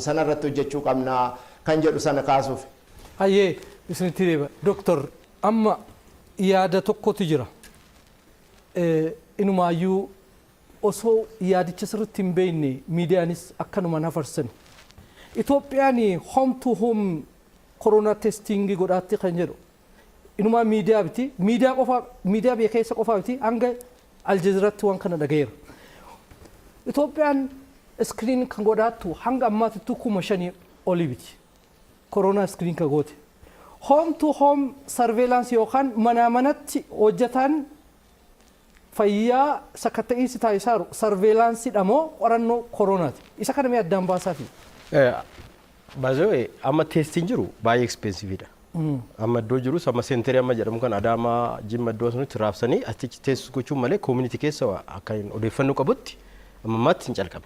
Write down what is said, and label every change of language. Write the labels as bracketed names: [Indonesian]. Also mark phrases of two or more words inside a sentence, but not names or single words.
[Oromo] Sanarratti hojjechuu qabna kan jedhu sana kaasuuf. Hayyee isinitti deeba. Doktor amma yaada tokkotu jira. Inumaayyuu osoo yaadicha sirriitti hin beekne miidiyaanis akkanuma nafarsan. Itoophiyaan [English] home to home [Oromo] koronaa testingii godhaatti kan jedhu. Inumaa miidiyaa biti. Miidiyaa biyya keessa qofaa biti hanga Aljazeeraatti waan kana dhagayeera. Itoophiyaan iskiriin kan godhaattu hanga ammaatitti 5,000 olii biti. Koronaa iskiriin kan goote. [English] Home to home surveillance [Oromo] yookaan manaa manatti hojjetaan fayyaa sakatta'insi taasisaaru surveillanceedha moo qorannoo koronaati? Isa kana mee addaan baasaafi? Baay'ee amma testiin jiru baay'ee expensiveedha. Amma iddoo jirus amma seenterii amma jedhamu kan Adaamaa Jimma iddoo sunitti raabsanii achitti teessis gochuun malee community keessa akka odeeffannoo qabutti ammammaatti hin calqabne.